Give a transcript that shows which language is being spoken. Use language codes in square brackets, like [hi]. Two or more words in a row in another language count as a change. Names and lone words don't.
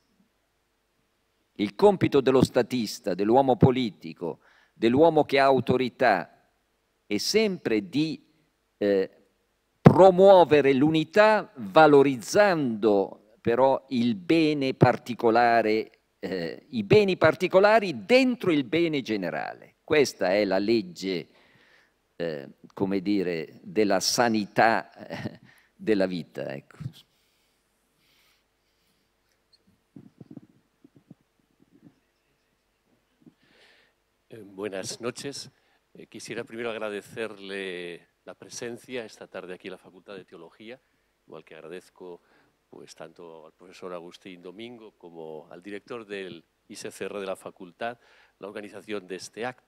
[it] Il compito dello statista, dell'uomo politico, dell'uomo che ha autorità, è sempre di promuovere l'unità valorizzando però il bene particolare, i beni particolari dentro il bene generale. Questa è la legge, come dire, della sanità della vita. Ecco. [es] Buenas noches. Quisiera primero agradecerle la presencia esta tarde aquí en la Facultad de Teología, igual que agradezco pues, tanto al profesor Agustín Domingo como al director del ISCR de la facultad la organización de este acto.